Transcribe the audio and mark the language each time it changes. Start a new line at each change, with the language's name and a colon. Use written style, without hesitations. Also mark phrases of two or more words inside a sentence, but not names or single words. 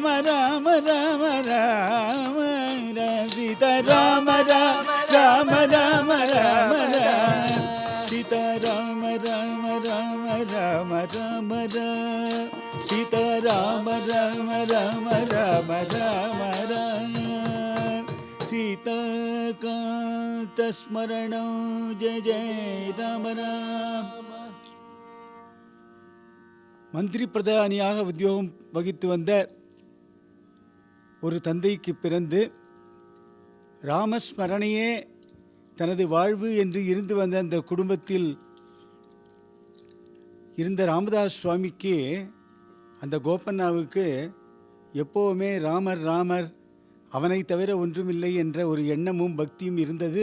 Sanskrit: राम राम राम सीता राम राम राम राम राम सीता राम राम राम राम राम राम सीता राम राम राम राम राम राम सीताकान्त स्मरणं जय जय राम राम.
Tamil: மந்திரி பிரதானியாக உத்தியோகம் வகித்து வந்த ஒரு தந்தைக்கு பிறந்து ராமஸ்மரணையே தனது வாழ்வு என்று இருந்து வந்த அந்த குடும்பத்தில் இருந்த ராமதாஸ் சுவாமிக்கு, அந்த கோபண்ணாவுக்கு எப்போவுமே ராமர் ராமர், அவனை தவிர ஒன்றுமில்லை என்ற ஒரு எண்ணமும் பக்தியும் இருந்தது.